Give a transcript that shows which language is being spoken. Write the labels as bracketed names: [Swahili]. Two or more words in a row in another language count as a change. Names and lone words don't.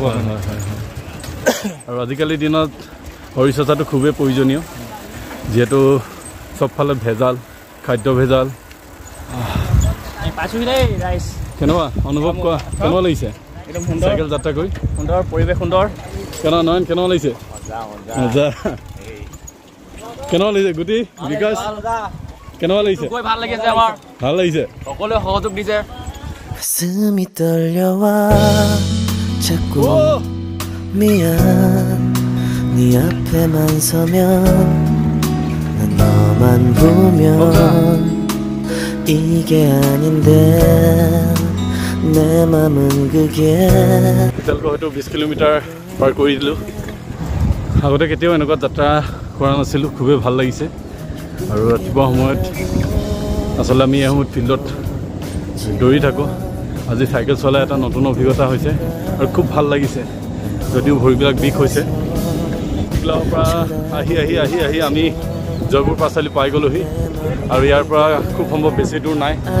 [Assamese] আৰু আজিকালিৰ দিনত শৰীৰ চৰ্চাটো খুবেই প্ৰয়োজনীয় যিহেতু চবফালে ভেজাল খাদ্য ভেজাল কেনেকুৱা অনুভৱ কৰা কেনেকুৱা লাগিছে চাইকেল যাত্ৰা কৰি সুন্দৰ পৰিৱেশ সুন্দৰ কেনেকুৱা নয়ন কেনেকুৱা লাগিছে মজা কেনেকুৱা লাগিছে গুটি বিকাশ কেনেকুৱা লাগিছে ভাল লাগিছে আমাৰ ভাল লাগিছে সকলোৱে সহযোগ দিছে [Korean] 가슴이 떨려와 자꾸 미안 네 앞에만 서면 난 너만 보면 이게 아닌데 내 맘은 그게 [Assamese] এতিয়ালৈকে হয়তো 20 কিলোমিটাৰ পাৰ কৰি দিলোঁ আগতে কেতিয়াও এনেকুৱা যাত্ৰা কৰা নাছিলোঁ খুবেই ভাল লাগিছে আৰু ৰাতিপুৱা সময়ত আচলতে আমি এই সময়ত ফিল্ডত দৌৰি থাকোঁ আজি চাইকেল চলাই এটা নতুন অভিজ্ঞতা হৈছে আৰু খুব ভাল লাগিছে যদিও ভৰিবিলাক বিষ হৈছে টিকলাগড়ৰ পৰা আহি আমি জয়পুৰ পাছালি পাই গ'লোহি আৰু ইয়াৰ পৰা খুব সম্ভৱ বেছি দূৰ নাই